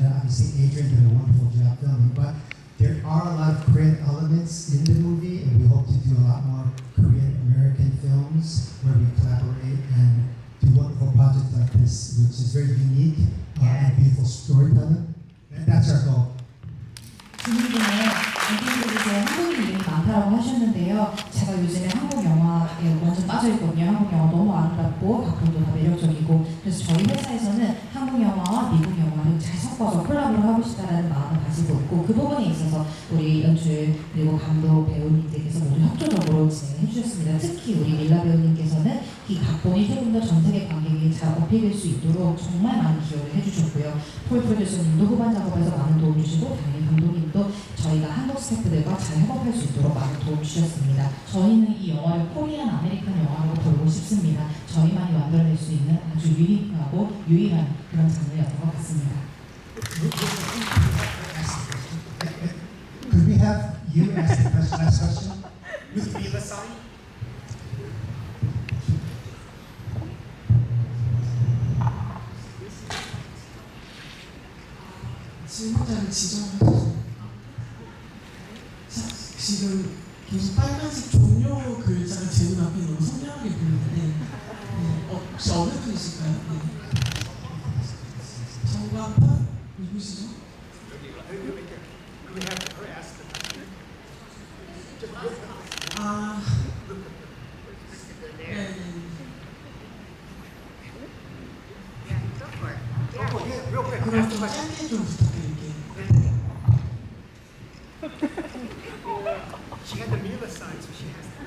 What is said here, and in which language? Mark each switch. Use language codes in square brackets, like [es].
[en] And obviously Adrian did a wonderful job filming. But there are a lot of Korean elements in the movie, and we hope to do a lot more Korean-American films where we collaborate and do wonderful projects like this, which is very unique and beautiful storytelling. And that's our goal. [ko] 질문 중에 이제 한국인 이름이 많다고 하셨는데요. 제가 요즘에 한국 영화에 완전 빠져있거든요. 한국 영화 너무 아름답고 각본도 다 매력적이고, 그래서 저희 회사에서는 한국 영화와 미국 영화를 잘 섞어서 콜라보를 하고 싶다라는 마음을 가지고 있고, 그 부분에 있어서 우리 연출 그리고 감독 배우님들께서 모두 협조적으로 진행해 주셨습니다. 특히 우리 밀라 배우님께서는 이 각본이 조금 더 전 세계 관객에게 잘 어필될 수 있도록 정말 많은 기여를 해주셨고요. 폴 프로듀서님도 후반 작업에서 많은 도움 주시고, 당연히 감독님도 저희가 한국 스태프들과 잘 협업할 수 있도록 많은 도움 주셨습니다. 저희는 이 영화를 코리안 아메리칸 영화로 보고 싶습니다. 저희만이 만들어낼 수 있는 아주 유니크하고 유일한 그런 장르였던 것 같습니다. [en] Could we have you ask the last question? With Mila Sani? [ko] 질문자를 지정하셔서 지금 계속 빨간색 종료 글자가 제 눈앞에 너무 선명하게 보이는데 혹시 어느 분이실까요? 네. 정광판? 누구시죠? 아, 네. 그럼 좀 짧게 좀 부탁드릴게요. [en] She had the Mila sign, so she has